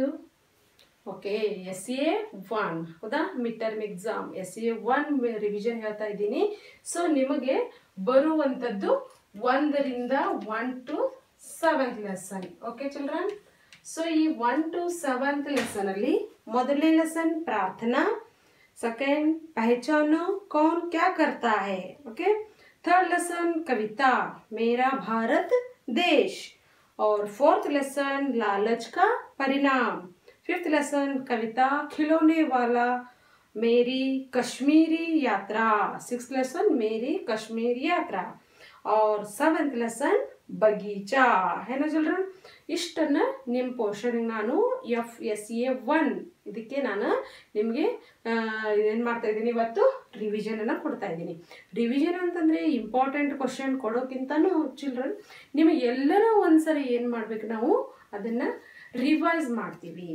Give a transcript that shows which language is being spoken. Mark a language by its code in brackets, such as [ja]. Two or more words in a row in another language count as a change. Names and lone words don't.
[kn] ಓಕೆ, SA1 ಹೌದಾ, [en] mid term exam [kn] SA1 ರಿವಿಷನ್ ಹೇಳ್ತಾ ಇದ್ದೀನಿ. ಸೊ ನಿಮಗೆ ಬರುವಂಥದ್ದು 1 ರಿಂದ 1 [en] to 7th lesson. okay children, so [kn] ಈ 1 [en] to 7th lesson [kn] ಅಲ್ಲಿ ಮೊದಲನೇ ಲೆಸನ್ ಪ್ರಾರ್ಥನಾ, [hi] सेकंड पहचानो कौन क्या करता है. ओके, [en] third lesson [hi] कविता मेरा भारत देश, और 4th लेसन लालच का परिणाम. 5th लेसन कविता खिलौने वाला मेरी कश्मीरी यात्रा. 6th लेसन मेरी कश्मीर यात्रा, और 7th लेसन बगीचा है ना चिल्ड्रन. [kn] ಇಷ್ಟನ್ನ ನಿಮ್ಮ ಪೋರ್ಷನ್ ನಾನು FSA1 ಇದಕ್ಕೆ ನಾನು ನಿಮಗೆ ಏನು ಮಾಡ್ತಾ ಇದ್ದೀನಿ, ಇವತ್ತು ರಿವಿಷನ್ ಅನ್ನ ಕೊಡ್ತಾ ಇದ್ದೀನಿ. ರಿವಿಷನ್ ಅಂತಂದ್ರೆ [en] important question [kn] ಕೊಡೋಕ್ಕಿಂತನೂ ಚಿಲ್ಡ್ರನ್ ನಿಮಗೆ ಎಲ್ಲರೂ ಒಂದ್ಸರಿ ಏನು ಮಾಡ್ಬೇಕು, ನಾವು ಅದನ್ನ ರಿವೈಸ್ ಮಾಡ್ತೀವಿ.